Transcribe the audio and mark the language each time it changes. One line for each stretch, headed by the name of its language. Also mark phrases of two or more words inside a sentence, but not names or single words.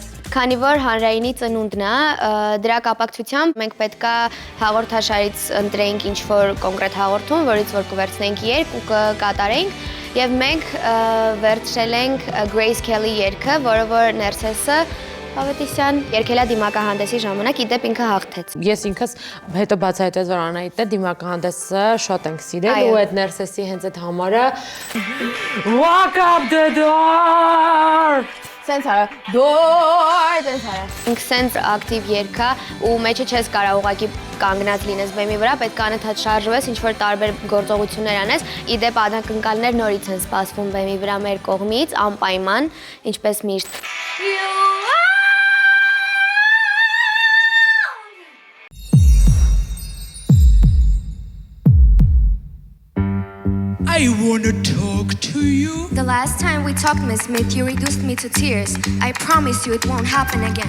Armenian: Քանի որ հանրայինի ծնունդն է, դրա կապակցությամբ մենք պետքա հաղորդաշարից ընտրեինք ինչ-որ կոնկրետ հաղորդում, որից որ կվերցնենք երգ ու կկատարենք, եւ մենք վերցրել ենք Grace Kelly երգը, որը որ Ներսեսը Ավետիսյան երգելա դիմակահանդեսի ժամանակ, իդեպ ինքը հաղթեց։ Ես ինքս հետո բացահայտեց, որ Անահիտը դիմակահանդեսը շատ ենք սիրել ու այդ Ներսեսի հենց այդ համարը Walk up the door Սենց արա, դոր, սենց արա։ Ինք սենց ակտիվ երգա ու մեջը չես կարա ուղակի կանգնած լինես բեմի վրա, պետք է անընդհատ շարժվես, ինչ-որ տարբեր գործողություններ անես, իդեպ անակնկալներ նորից են սպասվում բեմի վրա մեր կողմից, անպայման, ինչպես միշտ։
English: I wanna talk to you. The last time we talked, Miss Smith, you reduced me to tears. I promise you it won't happen again.